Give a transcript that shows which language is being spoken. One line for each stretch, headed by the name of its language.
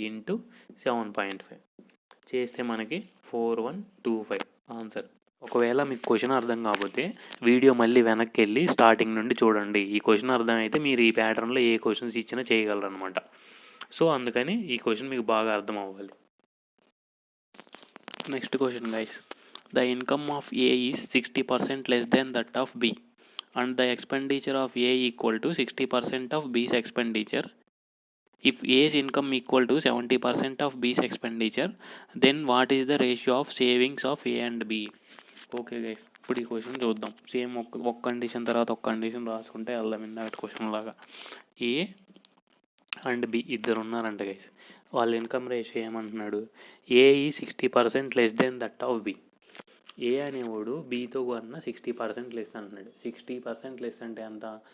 Telugu: Into 7.5 చేస్తే మనకి 4125 answer. ఒకవేళ మీకు క్వశ్చన్ అర్థం కాకపోతే వీడియో మళ్ళీ వెనక్కి వెళ్ళి స్టార్టింగ్ నుండి చూడండి. ఈ క్వశ్చన్ అర్థమైతే మీరు ఈ ప్యాటర్న్లో ఏ క్వశ్చన్స్ ఇచ్చినా చేయగలరు అనమాట. సో అందుకని ఈ క్వశ్చన్ మీకు బాగా అర్థం అవ్వాలి. Next question guys.
English: The income of A is 60% less than that of B and the expenditure of A equal to 60% of B's expenditure. If A's income equal to 70% of B's expenditure, then what is the ratio of savings of A and B?
Telugu: Okay guys, ఇప్పుడు ఈ question చూద్దాం. Same ఒక condition తర్వాత ఒక condition రాసుకుంటే వెళ్దాం. ఇందాక question లాగా ఏ అండ్ బి ఇద్దరు ఉన్నారంట గైస్. వాళ్ళ ఇన్కమ్ రేషియో ఏమంటున్నాడు?
English: A ఈ 60% less than that of B.
Telugu: ఏ అనేవాడు బీతో కన్నా 60% లెస్ అంటున్నాడు. 60% లెస్ అంటే ఎంత?